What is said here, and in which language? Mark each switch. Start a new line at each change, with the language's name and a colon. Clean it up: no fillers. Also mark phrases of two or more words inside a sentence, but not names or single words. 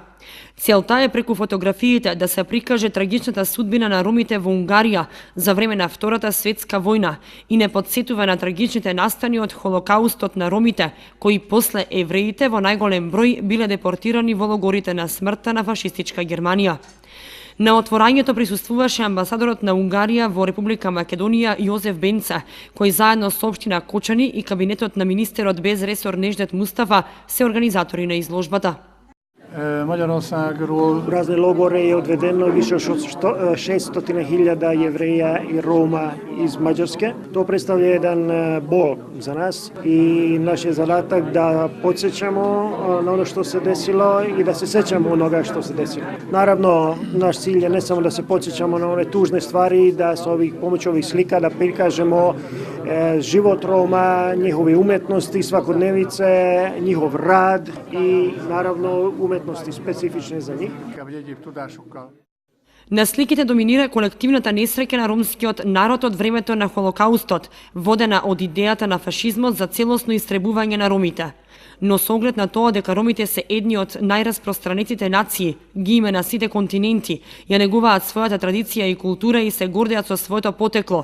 Macedonian: Целта е преку фотографиите да се прикаже трагичната судбина на ромите во Унгарија за време на Втората светска војна и не подсетува на трагичните настани од холокаустот на ромите, кои после евреите во најголем број биле депортирани во логорите на смртта на фашистичка Германија. На отворањето присуствуваше амбасадорот на Унгарија во Република Македонија Јозеф Бенце, кој заедно со општина Кочани и кабинетот на министерот без ресор Неждет Мустафа се организатори на изложбата.
Hungarian: Magyarországról
Serbian: U razne logore je odvedeno više od 600.000 jevreja i Roma iz Mađarske. To predstavlja jedan bol za nas i naš je zadatak da podsjećamo na ono što se desilo i da se sećamo onoga što se desilo. Naravno, naš cilj je ne samo da se podsjećamo na one tužne stvari, da sa pomoću ovih slika da prikažemo život Roma, njihove umetnosti, svakodnevice, njihov rad i naravno umetnosti specifične za njih.
Macedonian: На сликите доминира колективната несреќа на ромскиот народ од времето на Холокаустот, водена од идејата на фашизмот за целосно истребување на ромите. но со оглед на тоа дека ромите се едни од најраспространетите нации, ги има на сите континенти, ја негуваат својата традиција и култура и се гордеат со своето потекло.